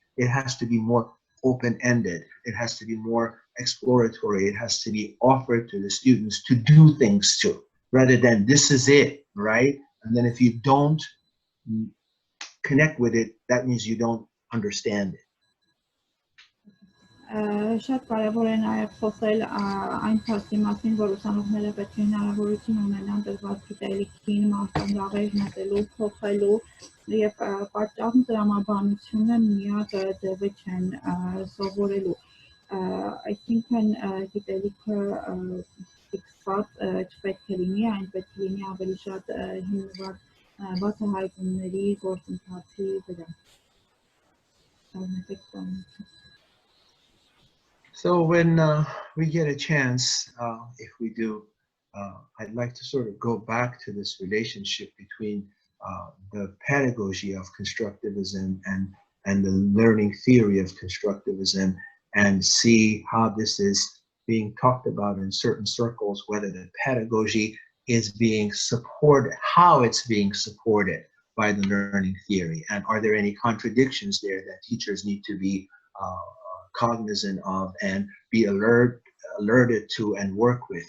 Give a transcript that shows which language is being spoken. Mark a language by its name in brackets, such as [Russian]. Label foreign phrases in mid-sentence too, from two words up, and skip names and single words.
[English] It has to be more open-ended. It has to be more exploratory. It has to be offered to the students to do things to, rather than this is it, right? And then if you don't connect with it, that means you don't understand it. [Armenian] Շատ կարևոր է նաև խոսել այն փաստի մասին, որ ուսանողները պետք է հնարավորություն ունենան տրված գիտելիքին մարտահրավեր մտելու, փոխելու եւ պատճառն տրամաբանությունը միակ ձևը չեն սովորելու։ Այսինքն գիտելիքը ֆիքսված չպետք է լինի, այն պետք է լինի ավելի շատ հիմնված բացահայտումների գործընթացի վրա։ [English] So when we get a chance, if we do, I'd like to sort of go back to this relationship between the pedagogy of constructivism and the learning theory of constructivism, and see how this is being talked about in certain circles, whether the pedagogy is being supported, how it's being supported by the learning theory, and are there any contradictions there that teachers need to be cognizant of and be alerted to and work with.